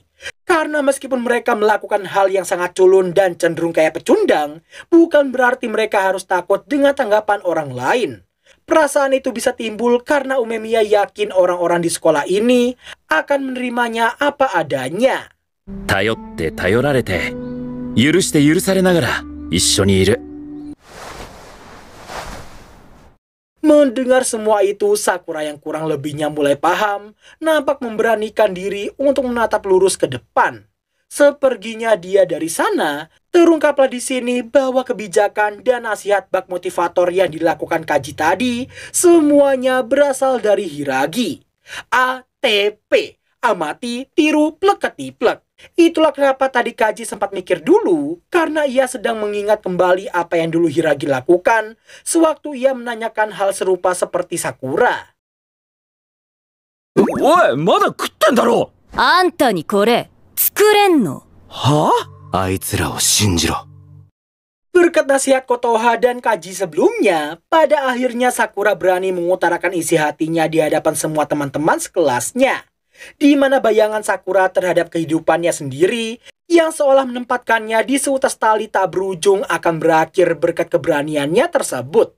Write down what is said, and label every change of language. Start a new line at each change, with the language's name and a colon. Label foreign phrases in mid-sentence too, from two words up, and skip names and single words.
Indonesian: Karena meskipun mereka melakukan hal yang sangat culun dan cenderung kayak pecundang, bukan berarti mereka harus takut dengan tanggapan orang lain. Perasaan itu bisa timbul karena Umemiya yakin orang-orang di sekolah ini akan menerimanya apa adanya.
Japanese: 頼って頼られて許して許されながら一緒にいる。
Indonesian: Mendengar semua itu, Sakura yang kurang lebihnya mulai paham, nampak memberanikan diri untuk menatap lurus ke depan. Seperginya dia dari sana, terungkaplah di sini bahwa kebijakan dan nasihat bak motivator yang dilakukan Kaji tadi semuanya berasal dari Hiragi. ATP, amati, tiru, plek-ketiplek. Itulah kenapa tadi Kaji sempat mikir dulu, karena ia sedang mengingat kembali apa yang dulu Hiragi lakukan sewaktu ia menanyakan hal serupa seperti Sakura.
Japanese: おい、まだ食ってんだろ。あんたにこれ作れんの？はあ？あいつらを信じろ。
Indonesian: Berkat nasihat Kotoha dan Kaji sebelumnya, pada akhirnya Sakura berani mengutarakan isi hatinya di hadapan semua teman-teman sekelasnya. Di mana bayangan Sakura terhadap kehidupannya sendiri yang seolah menempatkannya di seutas tali tak berujung akan berakhir berkat keberaniannya tersebut.